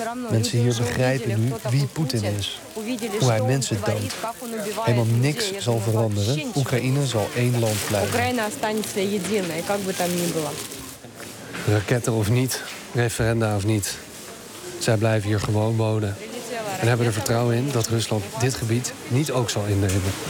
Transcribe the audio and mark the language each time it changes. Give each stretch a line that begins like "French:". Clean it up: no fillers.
Dutch: Mensen hier begrijpen nu wie Poetin is, hoe hij mensen doodt. Helemaal niks zal veranderen. Oekraïne zal één land blijven.
Russian: Украина останется единой, как бы там ни было.
Dutch: Raketten of niet, referenda of niet. Zij blijven hier gewoon wonen en hebben er vertrouwen in dat Rusland dit gebied niet ook zal innemen.